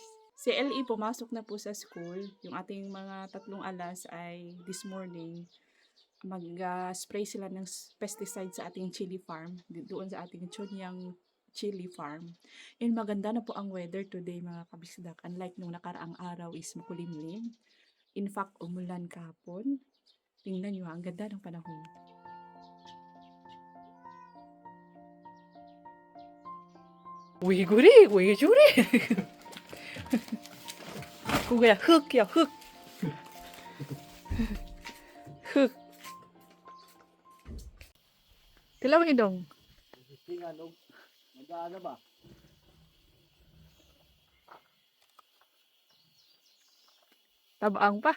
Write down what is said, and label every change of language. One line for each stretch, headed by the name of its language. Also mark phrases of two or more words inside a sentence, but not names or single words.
Filipino: Si LE pumasok na po sa school. Yung ating mga tatlong alas ay
English: this morning
Filipino: mag-spray sila ng pesticide sa ating
English: chili farm.
Filipino: Doon sa ating Chunyang chili farm. And maganda na po ang
English: weather today
Filipino: mga kabisdak. Unlike nung nakaraang araw is makulimlim.
English: In fact,
Filipino: umulan kahapon. Tingnan nyo, ang ganda ng panahon.
Korean: 왜 그래? 왜 저래? 그거야, 흙이야, 흙. 흙.
Cebuano: Tilawin dong. Mag-ano ba? Tabaang pa.